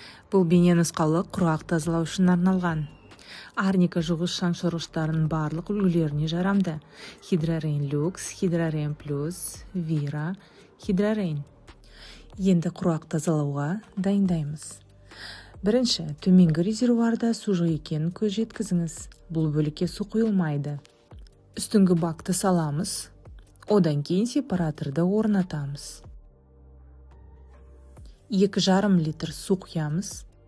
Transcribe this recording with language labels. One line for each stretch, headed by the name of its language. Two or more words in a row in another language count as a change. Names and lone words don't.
Kazakh: Бұл бейне нұсқалы құрғақ тазалау үшін арналған. Арника жуғыш шаң сорғыштарының барлық үлгілеріне жарамды. Hydra-Rain Luxe, Hydra-Rain Plus, Vira, Hydra-Rain. Енді құрғақ тазалауға дайындаймыз. Бірінші, төменгі резервуарда су жоқ екенін көз жеткізіңіз. Бұл бөлікке су құйылмайды. Үстіңгі бакты саламыз. Одан кейін сепараторды орнатамыз. 2,5 литр су құямыз.